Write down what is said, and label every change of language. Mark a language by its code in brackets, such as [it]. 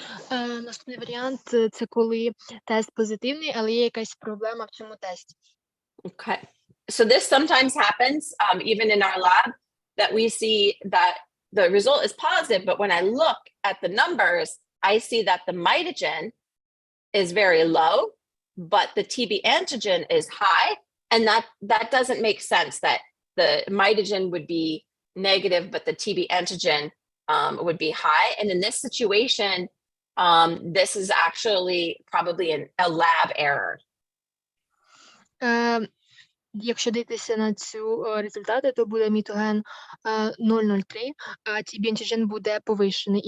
[uk] Наступний варіант – це коли тест позитивний, але є якась проблема в цьому тесті. [en] Okay. So this sometimes happens, even in our lab, that we see that the result is positive, but when I look at the numbers, I see that the mitogen is very low, but the TB antigen is high, and that doesn't make sense that the mitogen would be negative, but the TB antigen would be high. And in this situation, this is actually probably a lab error. [uk] Якщо дивитися на цю результати, то буде мітоген 0,03, а TB antigen буде повищений.